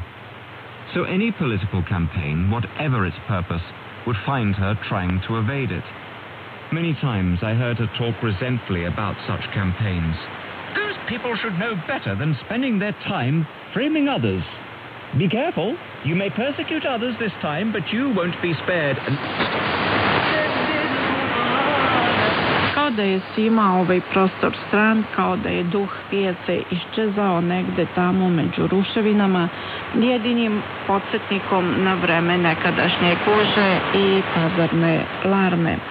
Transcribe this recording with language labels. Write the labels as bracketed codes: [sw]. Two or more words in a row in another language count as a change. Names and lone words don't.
[en] So any political campaign, whatever its purpose, would find her trying to evade it. Many times I heard her talk resentfully about such campaigns. Those people should know better than spending their time framing others. Be careful. You may persecute others this time, but you won't be spared. [sr] Kao da je svima ovaj prostor stran, kao da je duh pijace iščezao negde tamo među ruševinama, jedinim podsjetnikom na vreme nekadašnje kuže i pazarne larme.